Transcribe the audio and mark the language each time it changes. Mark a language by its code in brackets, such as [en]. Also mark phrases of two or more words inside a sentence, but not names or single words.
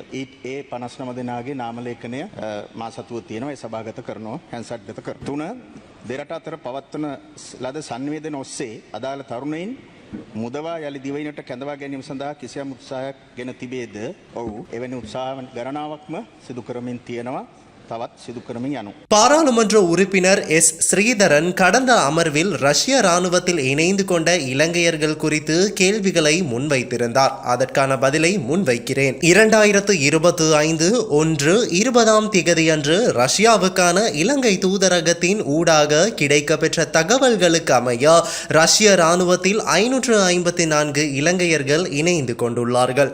[si] ඒ 59 දෙනාගේ නාම ලේඛනය මා සතුව තියෙනවා. ඒ සභාගත කරනවා හැන්සත්ගත කර. 3 දෙරට අතර පවත්වන ලද සංවේදන ඔස්සේ අදාළ තරුණයින් මුදවා යලි දිවයිනට කැඳවා ගැනීම සඳහා කිසියම් උත්සාහයක් ගෙන තිබේද? ඔව්, එවැනි උත්සාහ ගණනාවක්ම සිදු කරමින් තියෙනවා. [ta] பாராளுமன்ற உறுப்பினர் எஸ் ஸ்ரீதரன் கடந்த அமர்வில் ரஷ்ய ராணுவத்தில் இணைந்து கொண்ட இலங்கையர்கள் குறித்து கேள்விகளை முன்வைத்திருந்தார். அதற்கான பதிலை முன்வைக்கிறேன். 2025 1/20 அன்று ரஷ்யாவுக்கான இலங்கை தூதரகத்தின் ஊடாக கிடைக்கப்பெற்ற தகவல்களுக்கு அமைய ரஷ்ய ராணுவத்தில் 554 இலங்கையர்கள் இணைந்து கொண்டுள்ளார்கள்.